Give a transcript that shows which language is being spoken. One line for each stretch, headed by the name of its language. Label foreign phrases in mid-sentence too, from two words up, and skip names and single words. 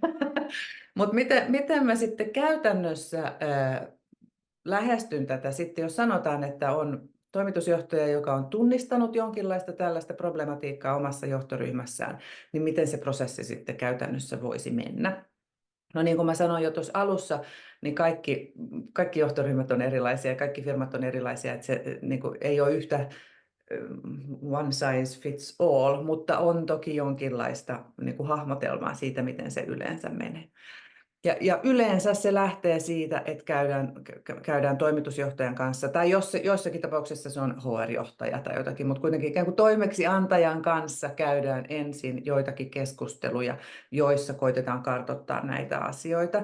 Finnish: Mutta miten mä sitten käytännössä lähestyn tätä sitten, jos sanotaan, että on toimitusjohtaja, joka on tunnistanut jonkinlaista tällaista problematiikkaa omassa johtoryhmässään, niin miten se prosessi sitten käytännössä voisi mennä? No niin kuin mä sanoin jo tuossa alussa, niin kaikki johtoryhmät on erilaisia, kaikki firmat on erilaisia, että se niin kuin, ei ole yhtä
English: one size fits all,
Finnish: mutta on toki jonkinlaista niin kuin hahmotelmaa siitä, miten se yleensä menee. Ja yleensä se lähtee siitä, että käydään toimitusjohtajan kanssa, tai jossakin tapauksessa se on HR-johtaja tai jotakin, mutta kuitenkin ikään kuin toimeksiantajan kanssa käydään ensin joitakin keskusteluja, joissa koitetaan kartoittaa näitä asioita.